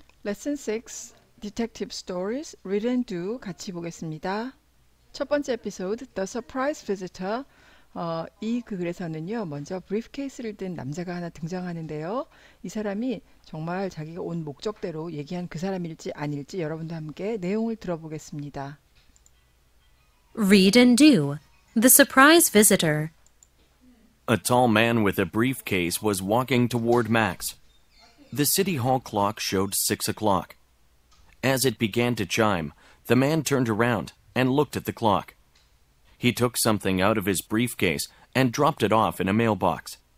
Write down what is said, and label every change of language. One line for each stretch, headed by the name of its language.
English: Lesson 6 Detective Stories Read and Do
Korean: 같이 보겠습니다. 첫 번째 에피소드
English: The Surprise Visitor
Korean: 이 글에서는요 먼저 브리프케이스를 든 남자가 하나 등장하는데요. 이 사람이 정말 자기가 온 목적대로 얘기한 그 사람일지 아닐지 여러분도 함께 내용을 들어보겠습니다.
English: Read and do. The surprise visitor. A tall man with a briefcase was walking toward Max. The city hall clock showed 6 o'clock. As it began to chime, the man turned around and looked at the clock. He took something out of his briefcase and dropped it off in a mailbox.